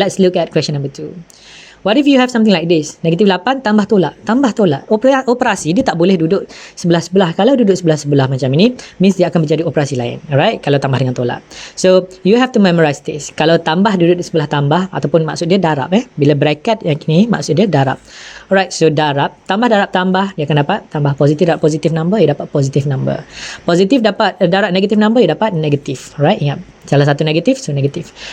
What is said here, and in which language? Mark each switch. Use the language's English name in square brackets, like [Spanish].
[English] Let's look at question number 2. What if you have something like this? [Malay] Negatif 8 tambah tolak. Tambah tolak. Operasi dia tak boleh duduk sebelah-sebelah. Kalau duduk sebelah-sebelah macam ini, means dia akan menjadi operasi lain. Alright? Kalau tambah dengan tolak. [English] So, you have to memorize this. [Malay] Kalau tambah duduk di sebelah tambah, ataupun maksud dia darab. Bila bracket yang ini, maksud dia darab. Alright, so darab. Tambah darab tambah, dia akan dapat tambah positif darab positif number, dia dapat positif number. Positif dapat darab negatif number, dia dapat negatif. Alright, ingat. Salah satu negatif, so negatif.